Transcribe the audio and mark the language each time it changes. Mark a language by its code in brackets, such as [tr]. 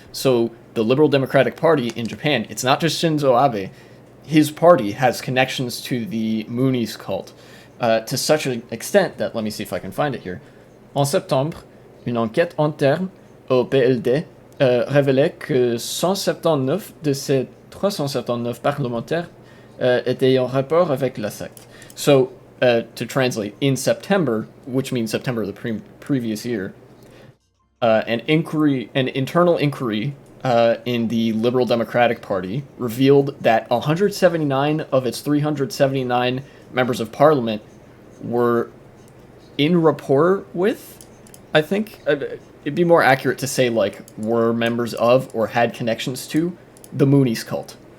[en] So, the Liberal Democratic Party in Japan, it's not just Shinzo Abe, his party has connections to the Moonies cult, to such an extent that, let me see if I can find it here. [fr] En septembre, une enquête interne au PLD révélait que 179 de ces 379 parlementaires étaient en rapport avec la secte. [en] So, to translate, in September, which means September of the previous year, an internal inquiry in the Liberal Democratic Party revealed that 179 of its 379 members of parliament were in rapport with, I think, it'd be more accurate to say, like, were members of or had connections to the Moonies cult.